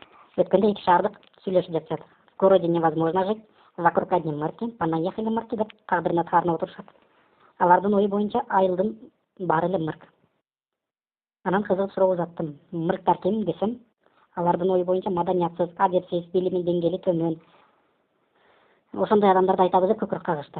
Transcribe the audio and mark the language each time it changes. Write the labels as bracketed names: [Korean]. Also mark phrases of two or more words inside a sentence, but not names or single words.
[Kyrgyz] Өткөндө эки шаардык сүйлөшүп жатышат. [Russian] В городе невозможно жить, вокруг одни мырки, понаехали мырки [Kyrgyz] деп тагдырына таарынып отурушат. Алардын ою боюнча айылдын баары эле мырк. Анан кызыгып суроо узаттым. Мырктар ким десем, алардын ою боюнча маданиятсыз, адепсиз, билимин деңгээли төмөн. Ошондой адамдарды айтабыз деп көкүрөк кагышты.